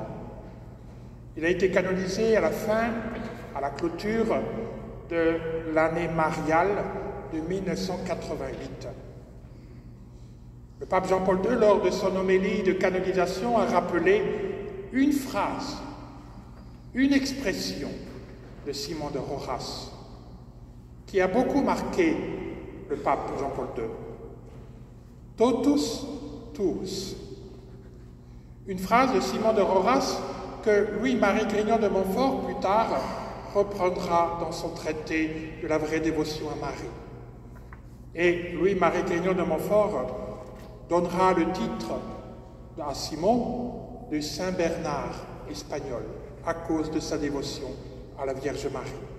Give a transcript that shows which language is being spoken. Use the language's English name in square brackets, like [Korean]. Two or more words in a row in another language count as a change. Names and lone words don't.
[French] Il a été canonisé à la clôture de l'année mariale de 1988. Le pape Jean-Paul II, lors de son homélie de canonisation, a rappelé une phrase, une expression de Simon de Rojas, qui a beaucoup marqué le pape Jean-Paul II. [Latin] Totus tuus. [French] Une phrase de Simon de Rojas que Louis-Marie Grignon de Montfort, plus tard, reprendra dans son traité de la vraie dévotion à Marie. Et Louis-Marie Grignon de Montfort donnera le titre à Simon de Saint Bernard espagnol, à cause de sa dévotion à la Vierge Marie.